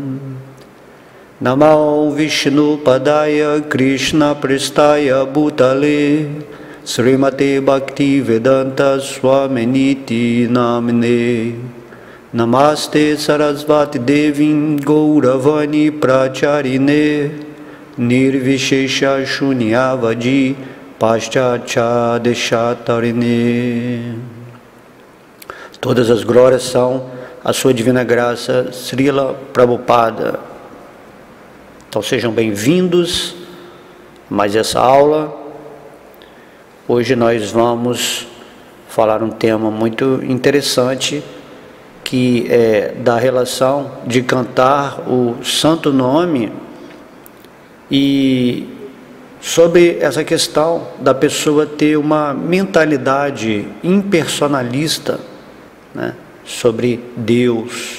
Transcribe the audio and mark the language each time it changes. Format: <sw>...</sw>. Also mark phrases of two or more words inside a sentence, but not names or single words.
<sa>Namo Vishnu Padaya Krishna Prestaya Bhutale Srimate Bhakti Vedanta Swaminiti Namine Namaste Sarasvati Devim Gauravani Pracharine Nirvishesha Shunyavadi Paschacha Deshatarine.</sa> <pt>Todas as glórias são a sua divina graça, Srila Prabhupada. Então sejam bem-vindos a mais essa aula. Hoje nós vamos falar um tema muito interessante, que é da relação de cantar o santo nome e sobre essa questão da pessoa ter uma mentalidade impersonalista, né, sobre Deus.</pt>